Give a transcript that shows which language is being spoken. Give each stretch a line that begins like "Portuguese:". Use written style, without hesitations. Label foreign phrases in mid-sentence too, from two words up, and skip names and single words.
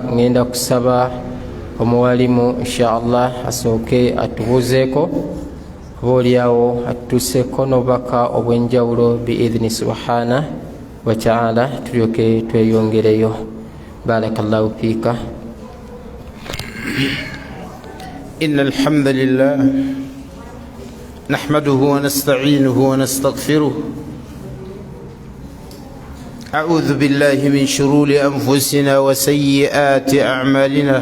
Ganda: Ngenda kusaba omuwalimu inshaallah asooke atubuuzeeko, oba oliawo atutuuseeko n'obubaka obw'enjawulo
Arabic: بإذنه سبحانه وتعالى,
Ganda: tulyoke tweyongereyo.
Arabic: بارك الله فيك. إن الحمد لله نحمده ونستعينه ونستغفره. أعوذ بالله من شرور أنفسنا وسيئات أعمالنا.